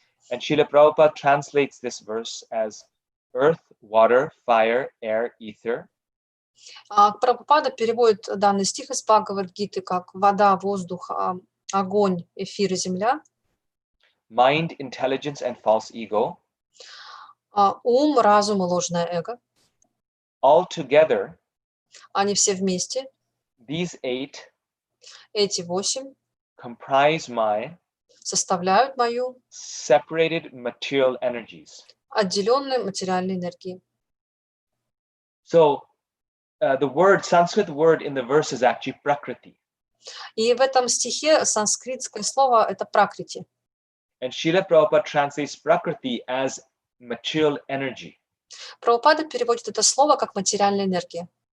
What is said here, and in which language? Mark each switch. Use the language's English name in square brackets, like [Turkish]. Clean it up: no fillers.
[English] And Srila Prabhupada translates this verse as earth, water, fire, air, ether. [Russian] Прабхупада переводит данный стих из Бхагавад-гиты как вода, воздух, огонь, эфир и земля. [English] mind, intelligence, and false ego, [Russian] ум, разум и ложное эго, [English] all together, [Russian] они все вместе, [English] these 8 [Russian] эти 8 [English] comprise my [Russian] составляют мою [English] separated material energies. [Russian] отделенную материальной энергии. [English] So the Sanskrit word in the verse is actually prakriti. [Russian] И в этом стихе санскритское слово это пракрити. [English] And Srila Prabhupada translates prakriti as material energy. [Russian] Прабхупада переводит это слово как материальная энергия.